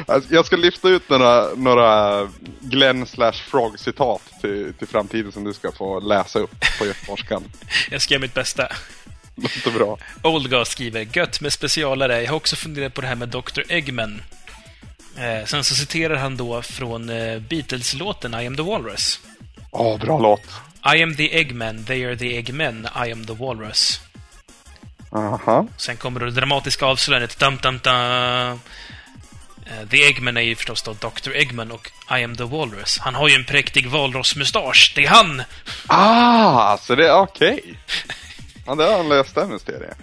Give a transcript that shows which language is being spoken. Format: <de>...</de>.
<sv>Jag ska lyfta ut några Glenn/Frog-citat till framtiden som du ska få läsa upp på göteborgskan. Jag ska göra mitt bästa. Låter bra. Oldgast skriver: gött med specialare. Jag har också funderat på det här med Dr. Eggman. Sen så citerar han då från Beatles-låten I am the Walrus. Åh, bra låt.</sv> <en>I am the Eggman, they are the Eggmen, I am the Walrus. Aha.</en> <sv>Sen kommer det dramatiska avslöjandet, dum, dum, dum. The Eggman är ju förstås då Dr. Eggman och I am the Walrus. Han har ju en präktig walrossmustasch. Det är han. Ah, så det är okej. Ja, det har han löst den mysteriet.</sv>